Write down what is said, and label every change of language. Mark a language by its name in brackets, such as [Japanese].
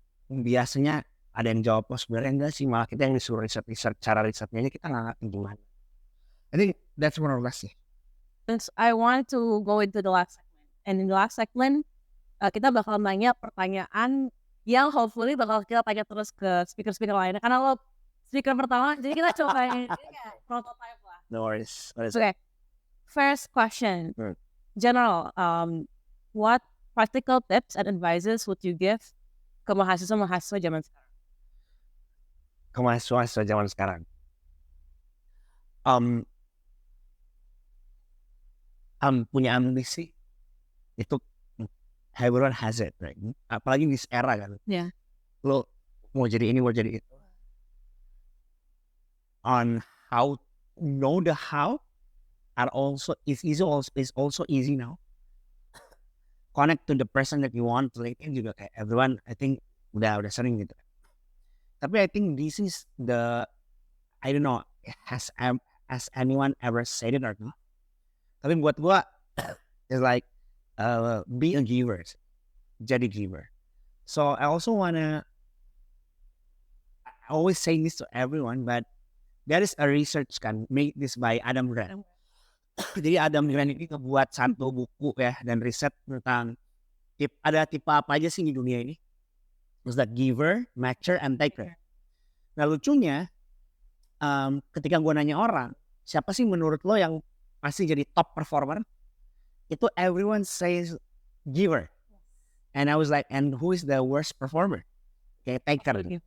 [Indonesian] Biasanya ada yang jawab, oh sebenarnya enggak sih, malah kita yang disuruh riset cara risetnya kita nggak ngerti gimana. [English] I think that's more or less sih. [Indonesian] Since I want to go into the last segment, and in the last segment kita bakal nanya pertanyaan yang hopefully bakal kita tanya terus ke speaker-speaker lainnya, karena lo speaker pertama, jadi kita cobain prototype lah. [English] No worries. Okay, first question, general, what practical tips and advices would you give ke mahasiswa zaman sekarang? [Indonesian] Ke mahasiswa zaman sekarang. [English] Punya ambisi itu everyone has it, right? [Indonesian] Apalagi di era kan. [English] Yeah. [Indonesian] Lo mau jadi ini, mau jadi itu. [English] On how know the how are also is also easy now. Connect to the person that you want to LinkedIn juga kayak everyone, I think udah sering gitu. Tapi I think this is I don't know, has anyone ever said it or not? Tapi buat gua it's like be a giver, jadi giver. So I also wanna, I always say this to everyone, but there is a research kan made this by Adam Grant. [Indonesian] Jadi Adam Grant ini ngebuat satu buku ya dan riset tentang ada tipe apa aja sih di dunia ini. There's that giver, matcher, and taker. Nah lucunya, ketika gue nanya orang, siapa sih menurut lo yang pasti jadi top performer? [English] Itu everyone says giver. And I was like, and who is the worst performer? Kayak taker.